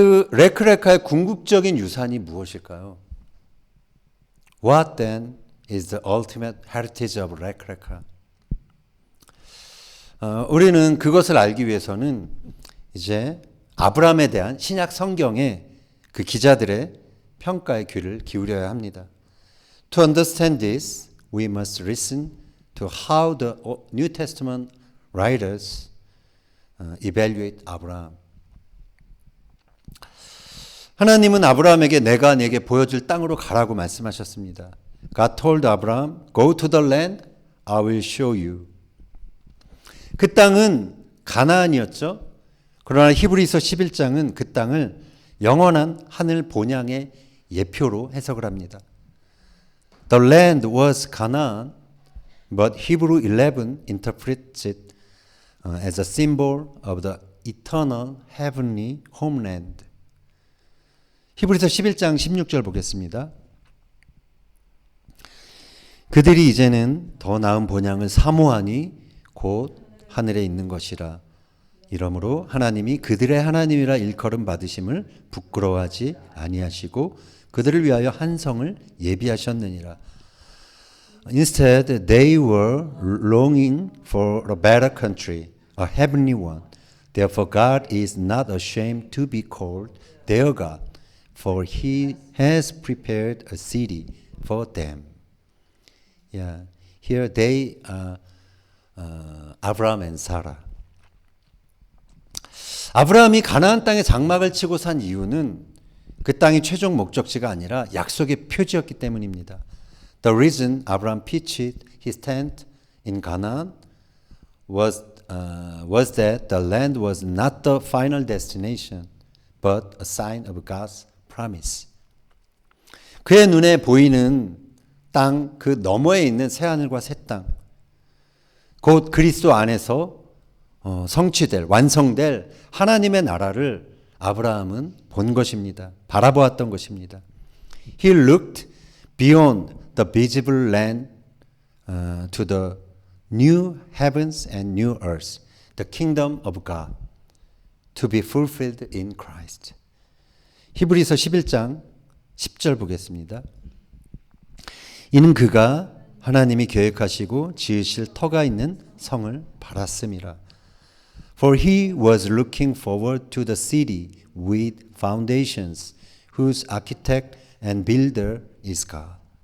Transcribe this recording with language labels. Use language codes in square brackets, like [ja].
[ko] 레크레카의 궁극적인 유산이 무엇일까요? [en] What then is the ultimate heritage of 레크레카? [ko] 우리는 그것을 알기 위해서는 이제 아브라함에 대한 신약 성경의 그 기자들의 평가의 귀를 기울여야 합니다. [en] To understand this, we must listen to how the New Testament writers evaluate Abraham. [ko] 하나님은 아브라함에게 내가 네게 보여줄 땅으로 가라고 말씀하셨습니다. [en] God told Abraham, go to the land I will show you. [ko] 그 땅은 가나안이었죠. 그러나 히브리서 11장은 그 땅을 영원한 하늘 본향의 예표로 해석을 합니다. [en] The land was Canaan, but Hebrew 11 interprets it as a symbol of the eternal heavenly homeland. [ko] 히브리서 11장 16절 보겠습니다. 그들이 이제는 더 나은 본향을 사모하니 곧 하늘에 있는 것이라. 이러므로 하나님이 그들의 하나님이라 일컬음 받으심을 부끄러워하지 아니하시고 그들을 위하여 한 성을 예비하셨느니라. [en] Instead, they were longing for a better country, a heavenly one. Therefore, God is not ashamed to be called their God, for He has prepared a city for them. Yeah, here they are Abraham and Sarah. [ko] 아브라함이 가나안 땅에 장막을 치고 산 이유는 그 땅이 최종 목적지가 아니라 약속의 표지였기 때문입니다. [en] The reason Abraham pitched his tent in Canaan was that the land was not the final destination, but a sign of God's promise. [ko] 그의 눈에 보이는 땅 그 너머에 있는 새 하늘과 새 땅, 곧 그리스도 안에서 성취될, 완성될 하나님의 나라를 아브라함은 본 것입니다. 바라보았던 것입니다. [en] He looked beyond the visible land to the new heavens and new earth, the kingdom of God, to be fulfilled in Christ. [ko] 히브리서 11장 10절 보겠습니다. 이는 그가 하나님이 계획하시고 지으실 터가 있는 성을 바랐음이라. [en] For he was looking forward to the city with foundations, whose architect and builder is God.